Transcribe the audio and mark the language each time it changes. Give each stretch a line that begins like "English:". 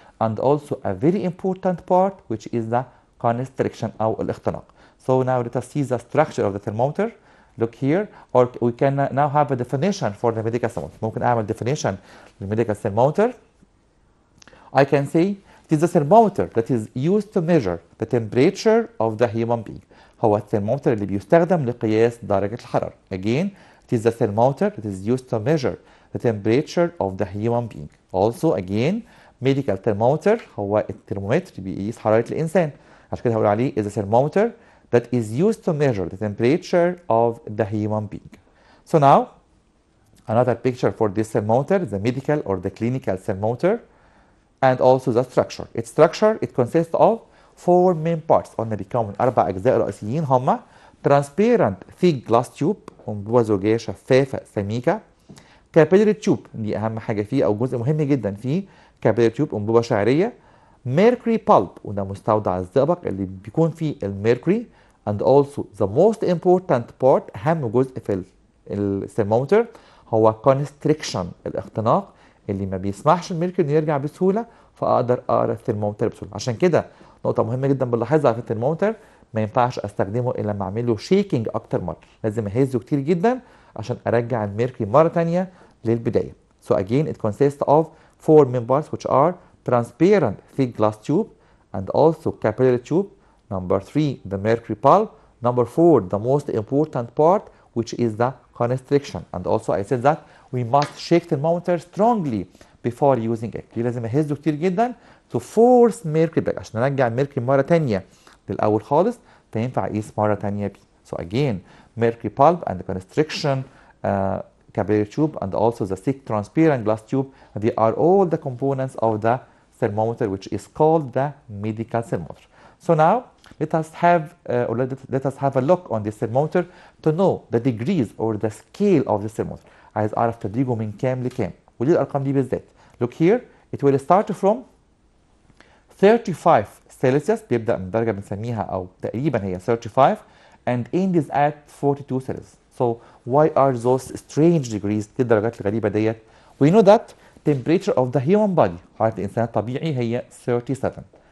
English: and also a very important part which is the constriction
Arabic: او الاختناق.
English: So now let us see the structure of the thermometer. Look here, or we can now have a definition for the medical thermometer.
Arabic: ممكن اعمل definition للميديكال thermometer.
English: I can say it is a thermometer that is used to measure the temperature of the human being.
Arabic: هو الثرمومتر اللي بيستخدم لقياس درجة الحرارة.
English: Again, it is the thermometer that is used to measure the temperature of the human being. Also again,
Arabic: medical thermometer هو الترمومتر اللي بيقيس حرارة الإنسان. عشان كده هقول عليه
English: is a thermometer that is used to measure the temperature of the human being. So now, another picture for this thermometer, the medical or the clinical thermometer, and also the structure. Its structure, it consists of 4 main parts.
Arabic: قلنا بيتكون من 4 أجزاء رئيسيين هما transparent thick glass tube، أنبوبة زجاجية شفافة سميكة. capillary tube، دي أهم حاجة فيه أو جزء مهم جدا فيه. capillary tube أنبوبة شعرية. mercury pulp، وده مستودع الزئبق اللي بيكون فيه الميركوري.
English: and also the most important part،
Arabic: أهم جزء في الثرمومتر هو constriction، الاختناق اللي ما بيسمحش الميركوري انه يرجع بسهوله، فاقدر اقرا الثرمومتر بسهوله. عشان كده نقطه مهمه جدا بنلاحظها في الثرمومتر، ما ينفعش استخدمه الا لما اعمل له شيكينج اكتر مره، لازم اهزه كتير جدا عشان ارجع الميركوري مره ثانيه للبدايه.
English: So again it consists of 4 main parts which are transparent thick glass tube and also capillary tube. Number 3 the mercury pulp. Number 4 the most important part which is the constriction. And also I said that we must shake thermometer strongly before using it.
Arabic: لازم اهزه كتير جدا
English: to force mercury back
Arabic: عشان نرجع الميركوري مره ثانيه للاول خالص فينفع اقيس مره ثانيه بيه.
English: So again mercury pulp and constriction capillary tube and also the thick transparent glass tube. They are all the components of the thermometer, which is called the medical thermometer. So now let us have a look on this thermometer to know the degrees or the scale of this thermometer.
Arabic: عايز أعرف تدريجه من كام لكام، ودي الأرقام دي بالذات.
English: Look here, it will start from 35 Celsius،
Arabic: بيبدأ من درجة بنسميها أو تقريبا هي
English: 35 and ends at 42 Celsius. So why are those strange degrees؟
Arabic: دي الدرجات الغريبة ديت.
English: We know that temperature of the human body،
Arabic: حرارة الإنسان الطبيعي هي
English: 37.